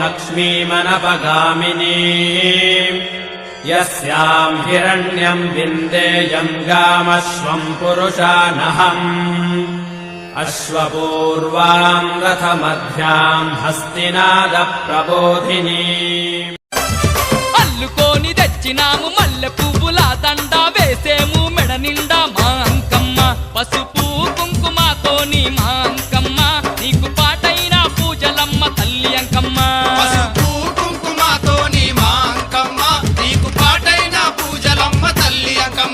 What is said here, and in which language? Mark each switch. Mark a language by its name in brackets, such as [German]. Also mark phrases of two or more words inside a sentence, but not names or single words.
[Sanskrit] लक्ष्मीमनपगामिनीम् यस्याम् हिरण्यम् विन्देयम् गामश्वम् पुरुषानहम् अश्वपूर्वाम् रथमध्याम् हस्तिनादप्रबोधिनीम् [Telugu] అల్లుకోని తెచ్చినాము మల్లె పువ్వుల దండ వేసేము మెడ నిండా మా అంకమ్మ పసుపు కుంకుమతోని మా అంకమ్మ నీకు పాటైన పూజలమ్మ తల్లి అంకమ్మ పసుపు కుంకుమతోని మా అంకమ్మ నీకు పాటైన పూజలమ్మ తల్లి అంకమ్మ